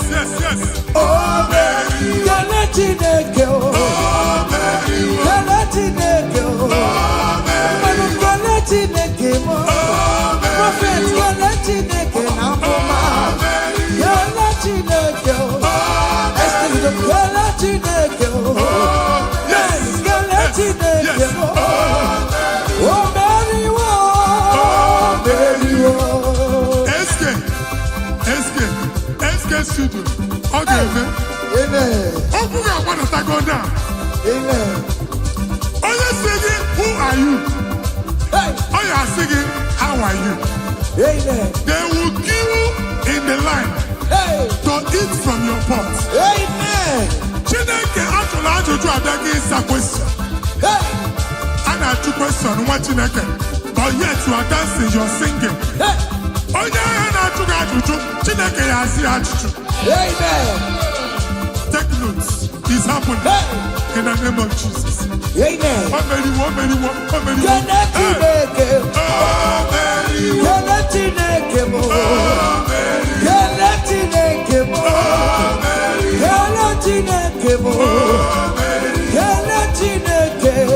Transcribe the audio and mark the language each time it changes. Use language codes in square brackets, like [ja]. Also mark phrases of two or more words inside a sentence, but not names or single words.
[ig] Oh, Mary, kele Chineke, oh, Mary, kele Chineke, oh, Mary, kele Chineke, oh, prophet, kele Chineke, na mama, kele Chineke, oh, Esther, kele Chineke, oh, yes, kele Chineke, oh, Mary, oh, Mary, oh, Eske studio ọ ga-eme amen, okwu ga-agbanatago na amen, onye si gị [en] who are you [ig] hey, ọ ya asị gị [en] how are you [ig] amen, [en] they will queue in the line hey, to eat from your pot. amen, [ig] Chineke ajụrụ ajụjụ abịaghị ịsa question. hey, A na-ajụ question nwa Chineke [en] but yet you are dancing, you are singing. hey. [ig] Onye ahịa na-ajụ gị ajụjụ Chineke ya asị ajụjụ. Amen. [en] Take notes. It's happening in the name of Jesus. Amen. [ig] O meriwo. Kele Chineke. O meriwo. Kele Chineke mo. Kele Chineke mo. Kele Chineke mo. Kele Chineke.